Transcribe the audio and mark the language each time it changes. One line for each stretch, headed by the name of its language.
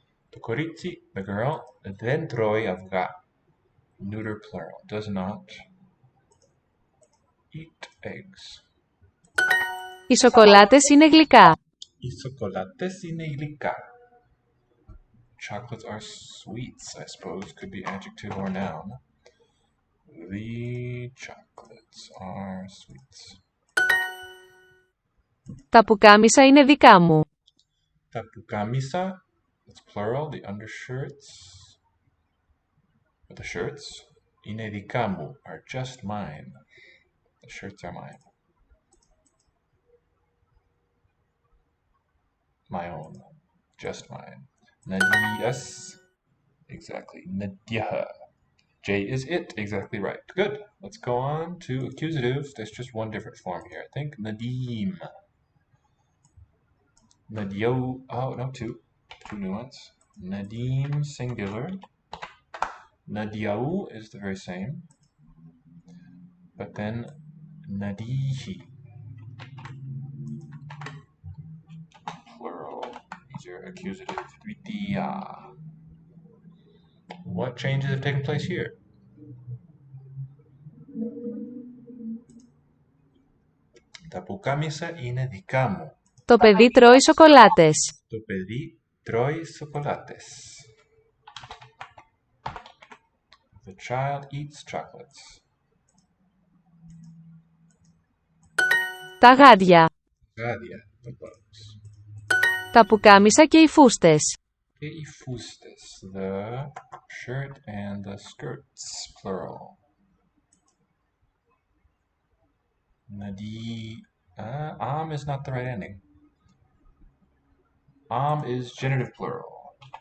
English: The koritsi, the girl,
Greek: δεν τρώει αυγά,
English: neuter plural, does not eat eggs.
Greek: Οι σοκολάτες είναι γλυκά. Οι σοκολάτες είναι γλυκά.
English: Chocolates are sweets, I suppose, could be adjective or noun. The chocolates are sweets.
Greek: Τα πουκάμισα είναι δικά μου. Τα πουκάμισα,
English: it's plural, the undershirts, the shirts,
Greek: είναι δικά μου,
English: are just mine. The shirts are mine. My own, just mine. Nadiyas, exactly. Nadiyaha. J is it, exactly right. Good. Let's go on to accusatives. There's just one different form here, I think. Nadim. Nadio. Oh, no, two. Two new ones. Nadim, singular. Nadiau is the very same. But then Nadihi. Plural. These are accusative. Dvitiya. What changes have taken place here?
Greek: Τα πουκάμισα είναι δικά μου. Το παιδί τρώει σοκολάτες. Το παιδί τρώει σοκολάτες.
English: The child eats chocolates.
Greek: Τα γάντια. Γάδια,
English: the bugs.
Greek: Τα πουκάμισα και οι φούστες. Και οι φούστες,
English: the shirt and the skirts, plural. Nadi, am is not the right ending. Am is genitive plural.